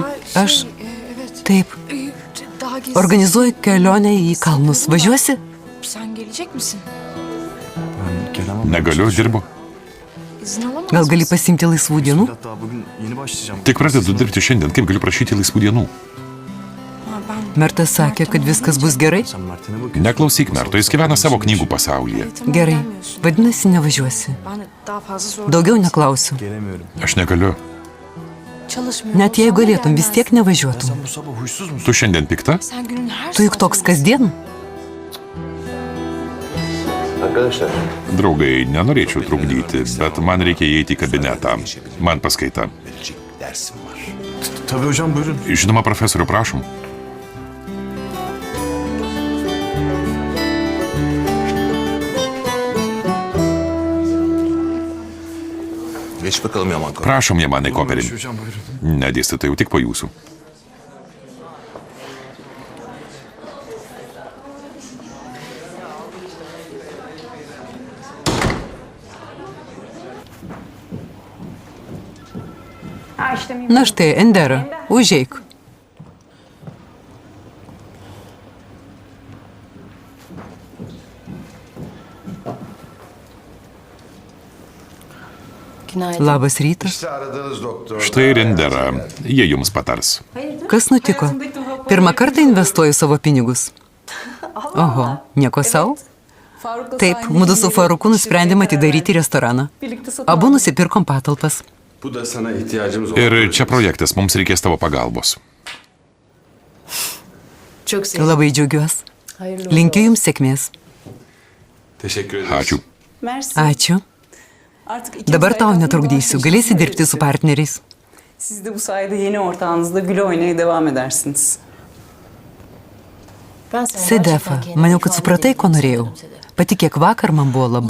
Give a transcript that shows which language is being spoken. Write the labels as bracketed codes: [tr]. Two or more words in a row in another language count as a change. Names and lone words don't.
[lt] Aš. Taip. Organizuoju kelionę į kalnus. Važiuosi? [tr] Sen gelecek misin? Ben gelemem. [lt] Negaliu, dirbu. [tr] İzin alamaz [lt] Gal gali pasimti laisvų dienų? [tr] Hatta bugün yeni başlayacağım. [lt] Tik pradedu dirbti šiandien, kaip galiu prašyti laisvų dienų? Mertas sakė, kad viskas bus gerai. Sen Mert'e ne bakıyorsun? Neklausyk Merto, jis gyvena savo knygų pasaulyje. Gerai. Vadinasi, nevažiuosi. [tr] Ben daha fazla zor. [lt] Daugiau neklausiu. [tr] Gelemiyorum. [lt] Aš negaliu. [tr] Çalışmıyor. [lt] Net jei galėtum, vis tiek nevažiuotum. [tr] Sen bu sabah huysuz musun? [lt] Tu šiandien pikta? [tr] Sen günün her [lt] Tu juk toks kasdien. [tr] Arkadaşlar, [lt] Draugai, nenorėčiau trukdyti, bet man reikia įeiti į kabinetą. Man paskaita. [tr] Tabii hocam buyurun. [lt] Žinoma, profesoriu, prašom. [tr] Geç bakalım Yaman. [lt] Prašom, Jamanai Koperin. [tr] Hocam buyurun. [lt] Ne, dėstytojau, tik po jūsų. Na štai, Endera, užeik. [tr] Günaydın. [lt] Labas rytas. [tr] işte aradığınız doktor. [lt] Štai ir Indera. Jie jums patars. Kas nutiko? Pirmą kartą investuoju savo pinigus. Oho, nieko savo? Taip, mudu su Faruku nusprendėme atidaryti restoraną. Abu nusipirkom patalpas. [tr] Bu da sana ihtiyacımız [lt] Ir čia projektas, mums reikės tavo pagalbos. [tr] Çok sevindim. [lt] Labai džiaugiuosi. Linkiu jums sėkmės. [tr] Teşekkür ederiz. [lt] Ačiū. Ačiū. Dabar tau netrukdysiu. Galėsi dirbti su partneriais. [tr] Siz de bu sayede yeni ortağınızla güle oynaya devam edersiniz. Ben sana [lt] Sedefa, [tr] gerçekten kendimi [lt] maniau, kad [tr] ifade [lt] supratai, ko [tr] edemedim [lt] norėjau. Sedef. Patikėk, vakar man buvo labai